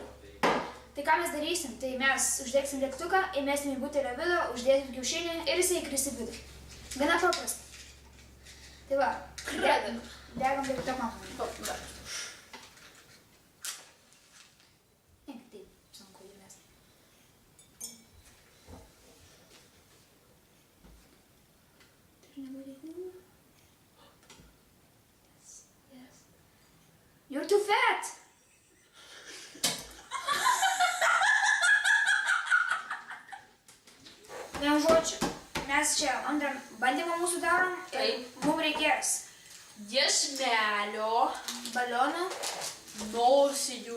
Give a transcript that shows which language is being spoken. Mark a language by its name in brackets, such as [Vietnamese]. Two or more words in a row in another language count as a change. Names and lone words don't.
[Lithuanian] Tai ką mes darysim, tai mes uždegsim degtuką, įmesim į butelio vidų, uždėsim kiaušinį ir jisai įkris į vidų. Gana paprasta. Tai va, Pradedam. degam degtuką. Dar. Taip, sunku įmesti. [English] Yes. You're too fat! [Lithuanian] Vienu žodžiu, mes čia antrą bandymą mūsų darom ir Taip. mums reikės Dešmelio. balionų Nosinių.